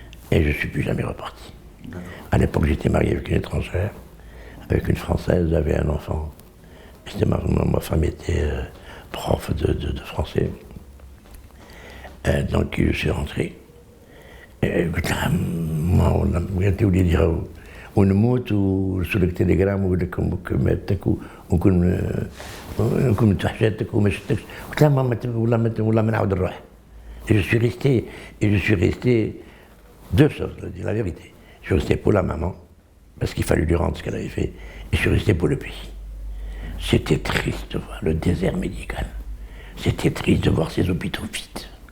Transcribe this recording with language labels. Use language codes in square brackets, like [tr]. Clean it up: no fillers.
[fr] Et je ne suis plus jamais reparti. À l'époque, j'étais marié avec une étrangère, avec une Française, j'avais un enfant. Ma femme était prof de français. Donc je suis rentré. [ar] قلت لها قالت لي وليدي ونموت ونرسل لك تليجرام ونقول لكم ماتك ونكون متوحشاتك وما شفتكش. قلت لها ماما والله ما نعاود نروح. [fr] Et je suis resté deux choses, la vérité. Je suis resté pour la maman, parce qu'il fallait lui rendre ce qu'elle avait fait, et je suis resté pour le pays. C'était triste de voir le désert médical. C'était triste de voir ces hôpitaux vides.